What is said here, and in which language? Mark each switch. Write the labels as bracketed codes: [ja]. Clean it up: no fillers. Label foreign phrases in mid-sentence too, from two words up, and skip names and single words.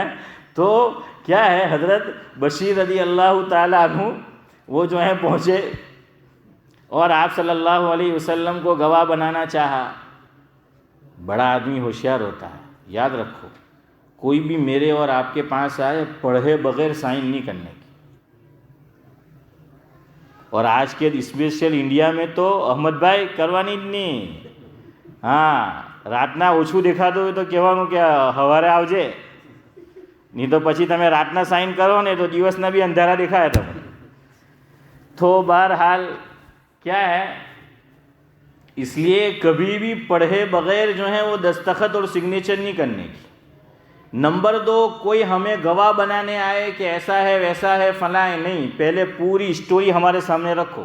[ur] تو کیا ہے، حضرت بشیر رضی اللہ تعالیٰ عنہ وہ جو ہیں پہنچے اور آپ صلی اللہ علیہ وسلم کو گواہ بنانا چاہا. بڑا آدمی ہوشیار ہوتا ہے، یاد رکھو، کوئی بھی میرے اور آپ کے پاس آئے پڑھے بغیر سائن نہیں کرنے کی. اور آج کے اسپیشل انڈیا میں تو احمد ભાઈ [gu] કરવાની જ નહીં. હા રાતના ઓછું દેખાતું હોય તો કહેવાનું કે સવારે આવજે, નહીં તો પછી તમે રાતના સાઇન કરો ને તો દિવસના બી અંધારા દેખાય તમને. [ur] تو بہرحال کیا ہے، اس لیے کبھی بھی پڑھے بغیر جو ہے وہ دستخط اور سگنیچر نہیں کرنے کی. نمبر 2، کوئی ہمیں گواہ بنانے آئے کہ ایسا ہے ویسا ہے فلاں ہے، نہیں، پہلے پوری اسٹوری ہمارے سامنے رکھو.